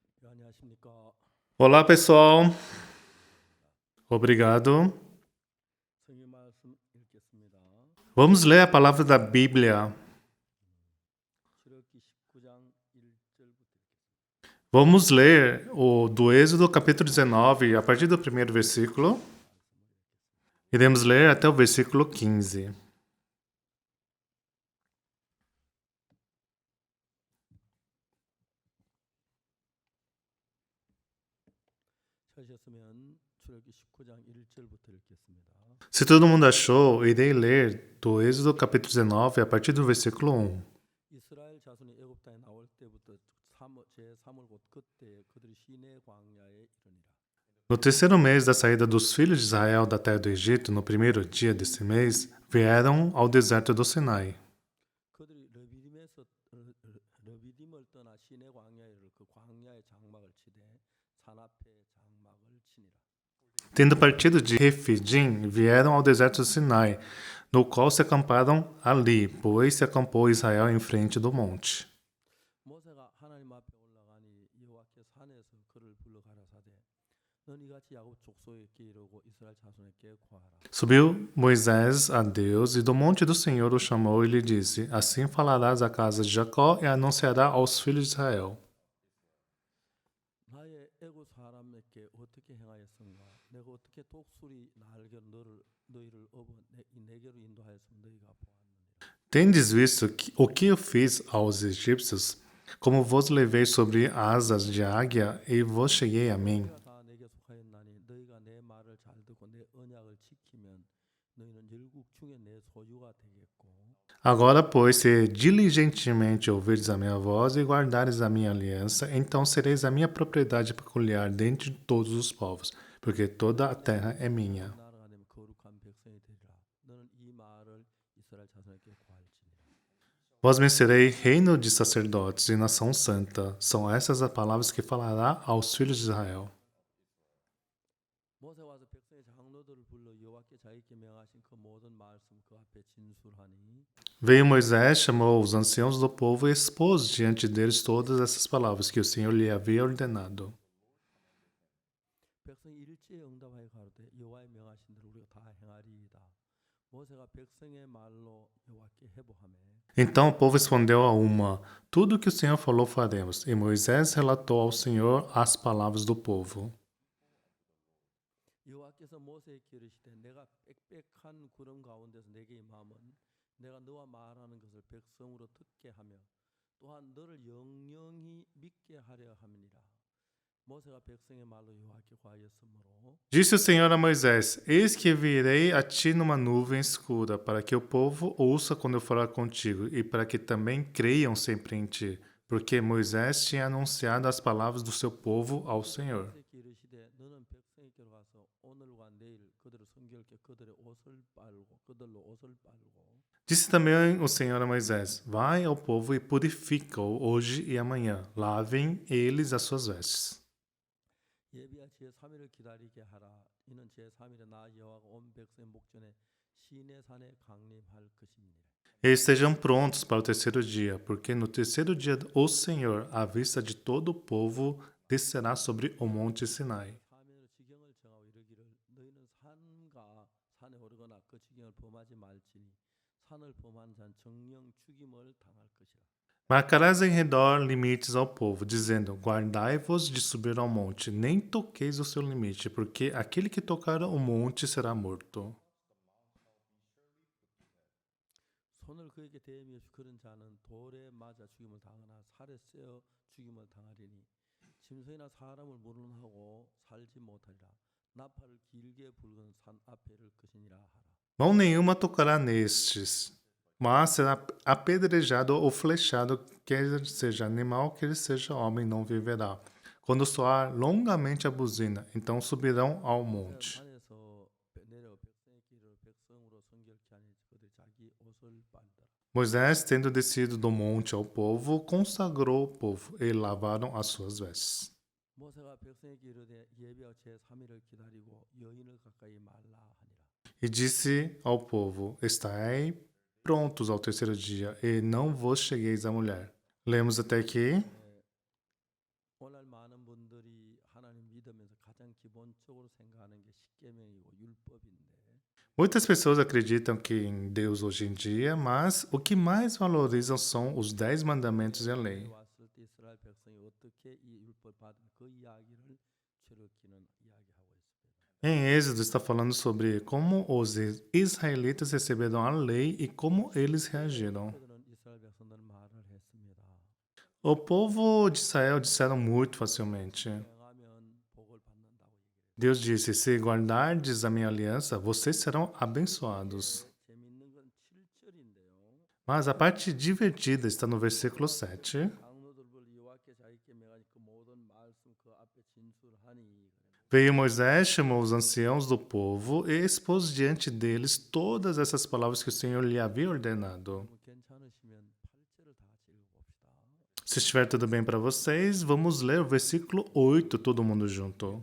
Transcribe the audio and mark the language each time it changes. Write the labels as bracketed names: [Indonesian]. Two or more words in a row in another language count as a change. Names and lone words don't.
[Korean] 안녕하십니까. [Portuguese] Olá, pessoal. Obrigado. [Korean] 성경 말씀 읽겠습니다. [Portuguese] Vamos ler a palavra da Bíblia. [Korean] 출애굽기 19장 1절부터 [Portuguese] Vamos ler do Êxodo, capítulo 19, a partir do primeiro versículo. Iremos ler até o versículo 15. [Korean] 찾으셨으면 출애굽기 19장 1절부터 읽겠습니다. [Portuguese] Se todo mundo achou, irei ler do Êxodo, capítulo 19, a partir do versículo 1. [Korean] 이스라엘 자손이 애굽 땅에 나올 때부터 제3월 곧 그때 그들이 시내 광야에 이르니라. [Portuguese] No terceiro mês da saída dos filhos de Israel da terra do Egito, no primeiro dia desse mês, vieram ao deserto do Sinai. [Korean] 그들이 러비딤을 떠나 시내 광야에 이르러 그 광야의 장막을 치되 산 앞에 장막을 치니라. [Portuguese] Tendo partido de Refidim, vieram ao deserto do Sinai, no qual se acamparam ali, pois se acampou Israel em frente do monte. [Korean] 모세가 하나님 앞에 올라가니 여호와께 산에서 그를 불러 가라사대 너는 이같이 야곱 족속에게 이르고 이스라엘 자손에게 구하라. [Portuguese] Subiu Moisés a Deus e do monte do Senhor o chamou e lhe disse: Assim falarás à casa de Jacó e anunciará aos filhos de Israel. [Korean] 나의 애굽 사람에게 어떻게 행하였은가? 내가 어떻게 독수리 날개로 너희를 업어 내게로 인도하였으면 너희가 보았느니라. [Portuguese] Tendes visto o que eu fiz aos egípcios, como vos levei sobre asas de águia e vos cheguei a mim. [Korean] 너희가 다 내게 속하였나니 너희가 내 말을 잘 듣고 내 언약을 지키면 너희는 열국 중에 내 소유가 되겠고 [Portuguese] Agora, pois, se diligentemente ouvirdes a minha voz e guardares a minha aliança, então sereis a minha propriedade peculiar dentre todos os povos, porque toda a terra é minha. [Korean] 나라가 되면 거룩한 백성이 되리라. 너는 이 말을 이스라엘 자손에게 구할지니라. [Portuguese] Vós me serei reino de sacerdotes e nação santa. São essas as palavras que falará aos filhos de Israel. [Korean] 모세 와서 백성의 장로들을 불러 여호와께 자기께 명하신 그 모든 말씀 그 앞에 진술하니 [Portuguese] Veio Moisés, chamou os anciãos do povo e expôs diante deles todas essas palavras que o Senhor lhe havia ordenado. [Korean] 백성이 일제에 응답하여 가로되 여호와의 명하신 대로 우리가 다 행하리이다. 모세가 백성의 말로 여호와께 회복하매 [Portuguese] Então o povo respondeu a uma: Tudo o que o Senhor falou faremos. E Moisés relatou ao Senhor as palavras do povo. [Korean] 여호와께서 모세에게 이르시되 내가 빽빽한 구름 가운데서 내게 임함은 내가 너와 말하는 것을 백성으로 듣게 하며 또한 너를 영영히 믿게 하려 함이니라. 모세가 백성의 말로 여호와께 구하였으므로 [Portuguese] Disse o Senhor a Moisés: Eis que virei a ti numa nuvem escura, para que o povo ouça quando eu falar contigo, e para que também creiam sempre em ti, porque Moisés tinha anunciado as palavras do seu povo ao Senhor. [Korean] 모세에게 이르시되 너는 백성에게로 가서 오늘과 내일 그들을 순결케 그들의 옷을 빨고 그들로 옷을 빨고 [Portuguese] Disse também o Senhor a Moisés: Vai ao povo e purifica-o hoje e amanhã. Lavem eles as suas vestes. [Korean] 예비하 제3일을 기다리게 하라. 이는 제3일에 나 여호와가 온 백성의 목전에 시내산에 강림할 것임이니라. [Portuguese] E estejam prontos para o terceiro dia, porque no terceiro dia o Senhor, à vista de todo o povo, descerá sobre o monte Sinai. [Korean] 사면으로 지경을 정하고 이르기를 너희는 산과 산에 오르거나 그 지경을 범하지 말지니 산을 범한 자는 정령 죽임을 당할 것이라. [Portuguese] Marcarás em redor limites ao povo, dizendo: Guardai-vos de subir ao monte, nem toqueis o seu limite, porque aquele que tocar o monte será morto. [Korean] 손을 그에게 대미 없이 그런 자는 돌에 맞아 죽임을 당하나 살에 쇠어 죽임을 당하리니 짐승이나 사람을 물론하고 살지 못하리라. 나팔을 길게 불건 산 앞에 이를 것이니라 하라. [Portuguese] Mão nenhuma tocará nestes, mas será apedrejado ou flechado, quer seja animal, quer seja homem, não viverá. Quando soar longamente a buzina, então subirão ao monte. [Korean] 산에서 내려 백성의 길을 백성으로 성결케 하니 그들이 자기 옷을 빨더라. [Portuguese] Moisés, tendo descido do monte ao povo, consagrou o povo e lavaram as suas vestes. [Korean] 모세가 백성에게 이르되 예비하여 제3일을 기다리고 여인을 가까이 말라 하니라. [Portuguese] E disse ao povo: Estai prontos ao terceiro dia, e não vos chegueis à mulher. Lemos até aqui. [Korean] 오늘 많은 분들이 법적으로 생각하는 게 십계명이고 율법인데 [Portuguese] Muitas pessoas acreditam que em Deus hoje em dia, mas o que mais valorizam são os 10 mandamentos e a lei. [Korean] 왔을 때 이스라엘 백성이 어떻게 이 율법 받은 그 이야기를 최르키는 이야기하고 있습니다. [Portuguese] Em Êxodo está falando sobre como os israelitas receberam a lei e como eles reagiram. [Korean] 그들은 이스라엘 백성들은 말을 했습니다. [Portuguese] O povo de Israel disseram muito facilmente. [Korean] 행하면 복을 받는다고 얘기해요. [Portuguese] Deus disse: Se guardardes a minha aliança, vocês serão abençoados. [Korean] 재밌는 건 7절인데요. [Portuguese] Mas a parte divertida está no versículo 7. [Korean] 장로들을 여호와께 자기께 명하니 그 모든 말씀 그 앞에 진술하니 [Portuguese] Veio Moisés, chamou os anciãos do povo e expôs diante deles todas essas palavras que o Senhor lhe havia ordenado. [Korean] 뭐 괜찮으시면 8절을 다 같이 읽어봅시다. [Portuguese] Se estiver tudo bem para vocês, vamos ler o versículo 8, todo mundo junto.